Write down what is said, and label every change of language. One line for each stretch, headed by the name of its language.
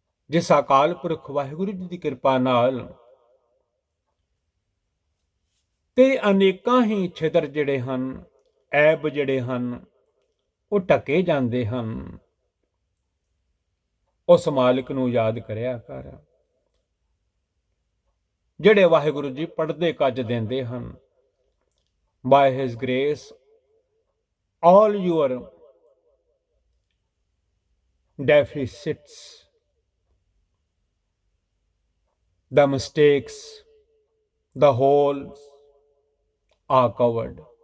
Punjabi: जिस अकाल पुरख वाहिगुरु जी की कृपा नाल तेरे अनेकां ही छिद्र जिहड़े हन, ऐब ਜਿਹੜੇ ਹਨ, ਉਹ ਢਕੇ ਜਾਂਦੇ ਹਨ। ਉਸ ਮਾਲਿਕ ਨੂੰ ਯਾਦ ਕਰਿਆ ਕਰ, ਜਿਹੜੇ ਵਾਹਿਗੁਰੂ ਜੀ ਪੜਦੇ ਕੱਜ ਦਿੰਦੇ ਹਨ।
English: By his grace all your deficits, the mistakes, the holes are covered.